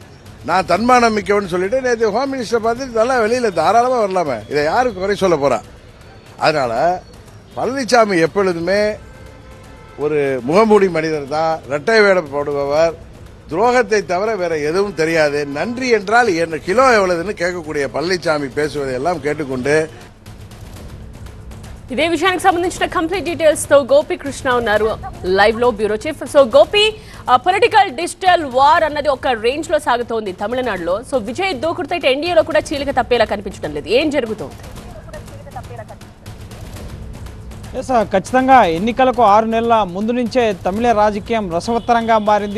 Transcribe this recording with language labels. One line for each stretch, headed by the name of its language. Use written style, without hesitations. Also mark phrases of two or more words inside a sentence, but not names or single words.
Tamil: நான் தன்மானம் மிக்கவன்னு சொல்லிட்டு நேற்று
English: home minister
Tamil: பார்த்து நல்லா வெளியில தாராளமாக வரலாமே, இதை யாருக்கு குறை சொல்ல போறா? அதனால பழனிசாமி எப்பொழுதுமே ஒரு முகமூடி மனிதர் தான், இரட்டை வேடம் போடுபவர், துரோகத்தை தவிர வேற எதுவும் தெரியாது. நன்றி என்றால் என்ன கிலோ எவ்வளவுன்னு கேட்கக்கூடிய பழனிசாமி பேசுவதை எல்லாம் கேட்டுக்கொண்டு
Telugu: ఇదే విషయానికి సంబంధించిన
English: complete details
Telugu: తో గోపి కృష్ణ ఉన్నారు లైవ్ లో,
English: bureau chief.
Telugu: సో గోపి,
English: political digital war
Telugu: అన్నది ఒక రేంజ్ లో సాగుతోంది తమిళనాడులో. సో విజయ్ దూకుడుతో ఇటు ఎన్డీఏలో కూడా చీలిక తప్పేలా కనిపించడం లేదు. ఏం జరుగుతోంది? ఖచ్చితంగా ఎన్నికలకు 6 నెలల ముందు నుంచే తమిళ రాజకీయం రసవత్తరంగా మారింది.